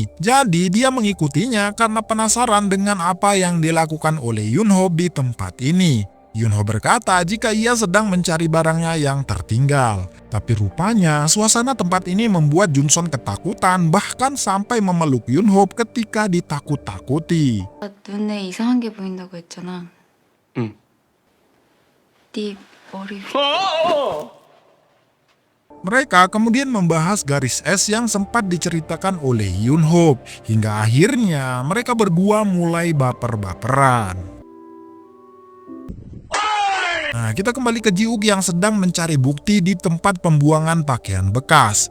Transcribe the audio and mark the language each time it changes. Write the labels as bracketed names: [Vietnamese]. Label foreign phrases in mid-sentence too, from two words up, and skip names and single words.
[Indonesian] Jadi dia mengikutinya karena penasaran dengan apa yang dilakukan oleh Yunho di tempat ini. Yunho berkata jika ia sedang mencari barangnya yang tertinggal. Tapi rupanya suasana tempat ini membuat Junsun ketakutan bahkan sampai memeluk Yunho ketika ditakut-takuti. [Korean] 눈에 이상한 게 보인다고 했잖아. 응. 네 머리. [Indonesian] Mereka kemudian membahas garis es yang sempat diceritakan oleh Yunho. Hingga akhirnya mereka berdua mulai baper-baperan. Nah, kita kembali ke Jiuk yang sedang mencari bukti di tempat pembuangan pakaian bekas.